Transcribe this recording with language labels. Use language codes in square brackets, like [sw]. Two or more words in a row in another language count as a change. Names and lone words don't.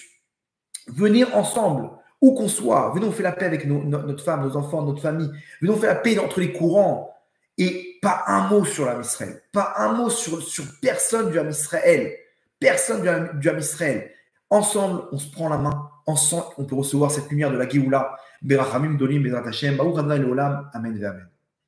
[fr] Venez ensemble, où qu'on soit, venez, on fait la paix avec notre femme, nos enfants, notre famille. Venez, on fait la paix entre les courants. Et pas un mot sur l'Am Israël. Pas un mot sur personne du Am Israël. Personne du Am Israël. Ensemble, on se prend la main. Ensemble, on peut recevoir cette lumière de la Géoula. [he] ברחמים גדולים, בעזרת השם. ברוך אדוני לעולם. אמן ואמן.